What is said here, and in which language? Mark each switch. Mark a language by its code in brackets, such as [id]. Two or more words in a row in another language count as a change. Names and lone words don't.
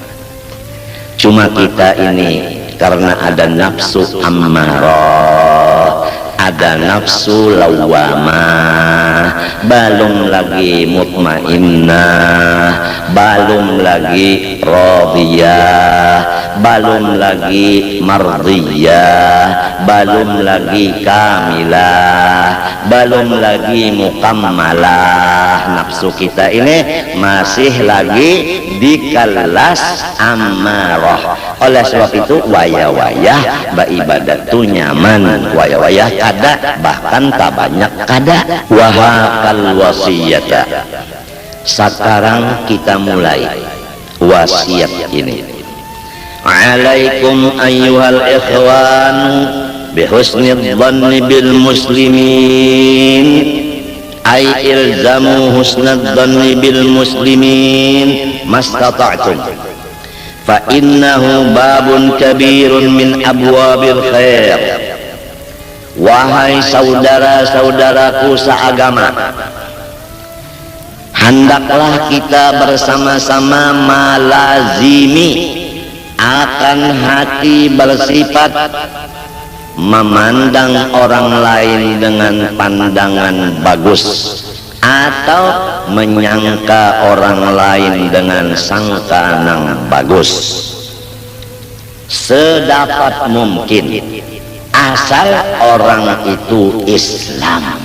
[id] Cuma kita ini karena ada nafsu ammarah, ada nafsu lawamah, belum lagi mutmainnah, belum lagi radiyah, belum lagi mardiyah, belum lagi kamilah, belum lagi mukammalah. Nafsu kita ini masih lagi di kelas ammarah. Oleh sebab itu waya-waya beribadat itu nyaman, waya-waya kada, bahkan tak banyak kada. [ar] وهاك الوصية. [id] Sekarang kita mulai wasiat ini. [ar] عليكم أيها الإخوان بحسن الظن بالمسلمين، أي الزموا حسن الظن بالمسلمين ما استطعتم، فإنه باب كبير من أبواب الخير. [id] Wahai saudara-saudaraku seagama, hendaklah kita bersama-sama malazimi akan hati bersifat memandang orang lain dengan pandangan bagus, atau menyangka orang lain dengan sangka nang bagus, sedapat mungkin asal orang itu Islam.